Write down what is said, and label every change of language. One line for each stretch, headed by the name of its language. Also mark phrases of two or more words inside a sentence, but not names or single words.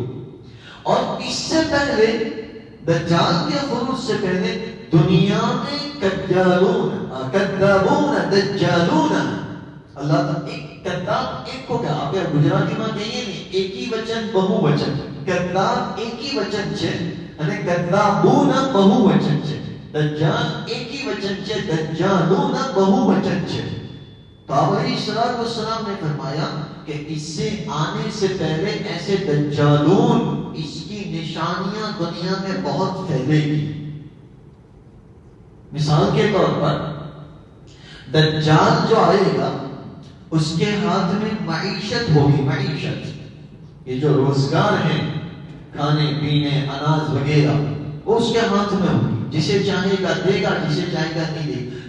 Urdu: اور اس سے پہلے دجال کے خروج سے پہلے دنیا میں کذابون دجالون، اللہ تعالیٰ ایک کذاب ایک کو کہا، آپ گجراتی میں کہیے نہیں،
Gujarati: એક હી વચન બહુ વચન, કઝ્ઝાબ એક હી વચન છે અને કદ્દાબૂન બહુવચન છે, દજ્જાલ એકી વચન છે, દજ્જાલુન બહુવચન છે।
Urdu: تو آپ علیہ السلام نے فرمایا کہ اس سے آنے سے پہلے ایسے دجالون، اس کی نشانیاں دنیا میں بہت پھیلے گی۔ مثال کے طور پر دجال جو آئے گا اس کے ہاتھ میں معیشت ہوگی، معیشت، یہ جو روزگار ہے، کھانے پینے اناج وغیرہ، وہ اس کے ہاتھ میں ہوگی، جسے چاہے گا دے گا، جسے چاہے گا نہیں دے گا۔